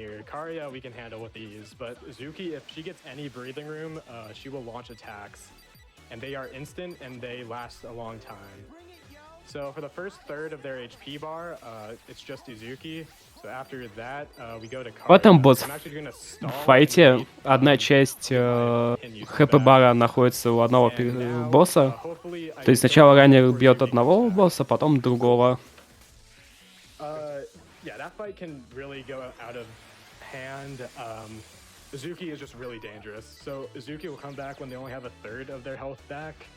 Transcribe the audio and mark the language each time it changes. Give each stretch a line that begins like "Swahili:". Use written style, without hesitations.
English: Karya we can handle with ease, but Uzuki, if she gets any breathing room, she will launch attacks, and they are instant and they last a long time. So for the first third of their HP bar, it's just Uzuki. So after that, we go to Karya.
Russian: В этом босс-файте одна часть хп-бара находится у одного босса. То есть сначала ранее бьет одного босса, потом другого.
English: Yeah, that fight can really go out of hand. Uzuki is just really dangerous. So Uzuki will come back when they only have a third of their health back.